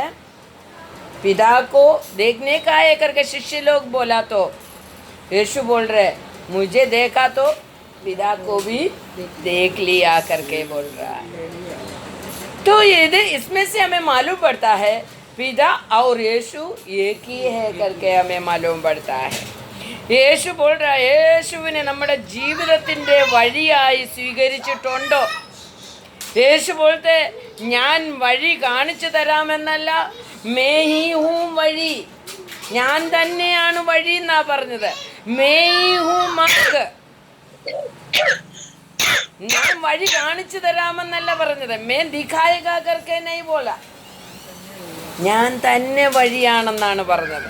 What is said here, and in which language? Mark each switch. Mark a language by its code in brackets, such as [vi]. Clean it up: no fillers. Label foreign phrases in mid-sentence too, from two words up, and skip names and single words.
[hi] पिता को देखने का है करके शिष्य लोग बोला तो यीशु बोल रहे मुझे देखा तो पिता को भी देख लिया करके बोल रहा है। तो ये इसमें से हमें मालूम पड़ता है पिता और यीशु एक ही है करके हमें मालूम पड़ता है। [ml] യേശു [hi] बोल रहा है [ml] യേശുവിനെ നമ്മുടെ ജീവിതത്തിൻ്റെ വഴിയായി സ്വീകരിച്ചിട്ടുണ്ടോ? യേശു बोलते ഞാൻ വഴി കാണിച്ചു തരാമെന്നല്ല, [hi] मैं ही हूँ [ml] വഴി, ഞാൻ തന്നെയാണ് വഴി എന്നാ പറഞ്ഞത്. [hi] मैं हूँ मार्ग, [ml] ഞാൻ വഴി കാണിച്ചു തരാമെന്നല്ല പറഞ്ഞത്. [hi] मैं दिखाएगा करके नहीं बोला, [ml] ഞാൻ തന്നെ വഴിയാണെന്നാണ് പറഞ്ഞത്.